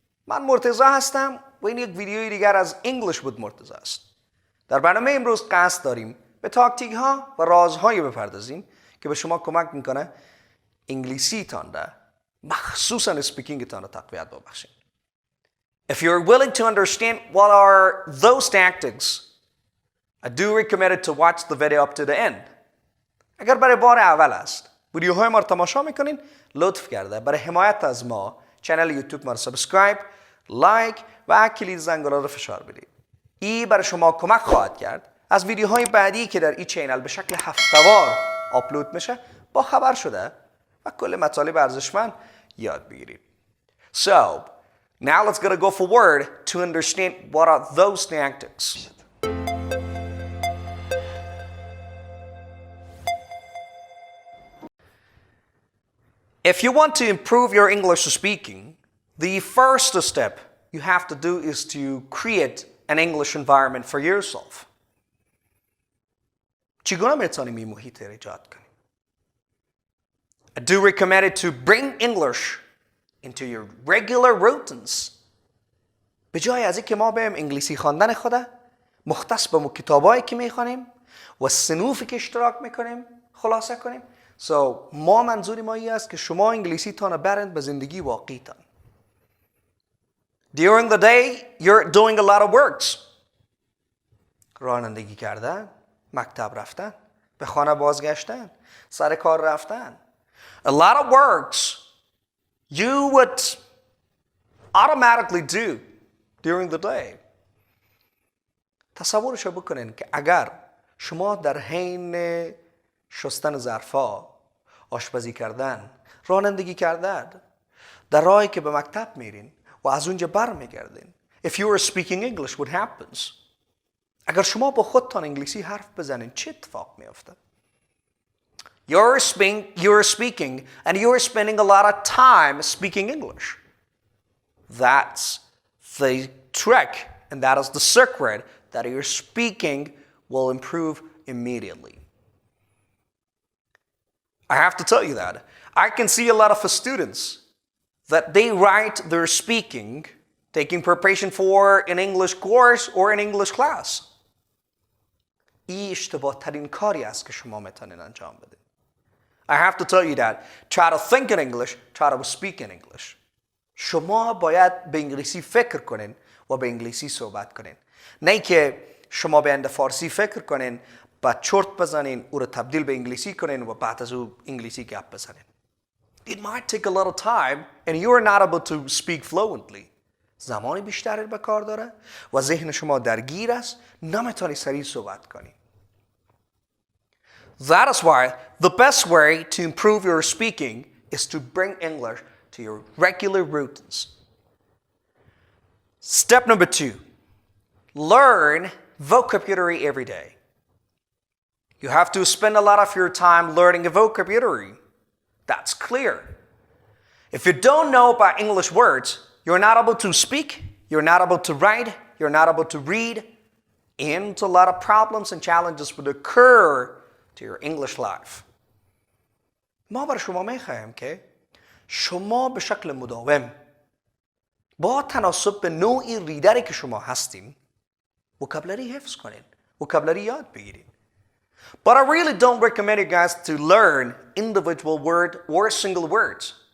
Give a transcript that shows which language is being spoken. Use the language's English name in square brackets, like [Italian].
[Persian] من مرتضی هستم و این یک ویدیوی دیگر از انگلیش بود مرتضی است. در برنامه امروز قصد داریم به تاکتیک ها و رازهایی بپردازیم که به شما کمک میکنه انگلیسی تان را مخصوصا اسپیکینگ تان را تقویت ببخشید. [English] If you're willing to understand what are those tactics, I do recommend to watch the video up to the end. [Persian] اگر برای بار اول است ویدیوهای ما رو تماشا میکنین لطف کرده برای حمایت از ما چنل یوتیوب ما رو سابسکرایب، لایک و کلید زنگوله رو فشار بدید. این برای شما کمک خواهد کرد از ویدیوهای بعدی که در این چینل به شکل هفته‌وار آپلود میشه با خبر شده و کل مطالب ارزشمند یاد بگیرید. [English] So, now let's go forward to understand what are those tactics. If you want to improve your English speaking, the first step you have to do is to create an English environment for yourself. [Persian] چگونه میتونیم این محیط ایجاد کنیم؟ [English] I do recommend it to bring English into your regular routines. [Persian] به جای از اینکه ما بریم انگلیسی خواندن خوده مختص به کتابایی که میخوانیم و صنوفی که اشتراک میکنیم خلاصه کنیم. ما منظوری ما این است که شما انگلیسی تان برند به زندگی واقعی تان. [English] During the day, you're doing a lot of works. [Persian] رانندگی کردن، مکتب رفتن، به خانه بازگشتن، سر کار رفتن. [English] A lot of works you would automatically do during the day. [Persian] تصورش بکنین که اگر شما در حین شستن ظرفا، آشپزی کردن، رانندگی کردن، در راهی که به مکتب میرین و از اونجا برمیگردین. [English] If you were speaking English, what happens? [Persian] اگر شما با خودتان انگلیسی حرف بزنین چه اتفاق میافته؟ [English] You're speaking and you're spending a lot of time speaking English. That's the trick and that is the secret that your speaking will improve immediately. I have to tell you that. I can see a lot of students that they write their speaking, taking preparation for an English course or an English class. [Persian] این اشتباه ترین کاری است که شما میتونین انجام بدین. [English] I have to tell you that. Try to think in English, try to speak in English. [Persian] شما باید به انگلیسی فکر کنین و به انگلیسی صحبت کنین. نه که شما به فارسی فکر کنین بعد چرت بزنین او رو تبدیل به انگلیسی کنین و بعد از او انگلیسی گپ بزنین. [English] It might take a little time and you are not able to speak fluently. [Persian] زمانی بیشتری به کار داره و ذهن شما درگیر است نمیتونی سریع صحبت کنی. [English] That is why the best way to improve your speaking is to bring English to your regular routines. Step number 2. Learn vocabulary every day. You have to spend a lot of your time learning a vocabulary. That's clear. If you don't know about English words, you're not able to speak, you're not able to write, you're not able to read, and a lot of problems and challenges would occur to your English life. [Persian] ما برای شما میخوایم که شما به شکل مداوم با تناسب به نوعی ریدری که شما هستین وکابلری حفظ کنین، وکابلری یاد بگیرین. [English] But I really don't recommend you guys to learn individual word or single words.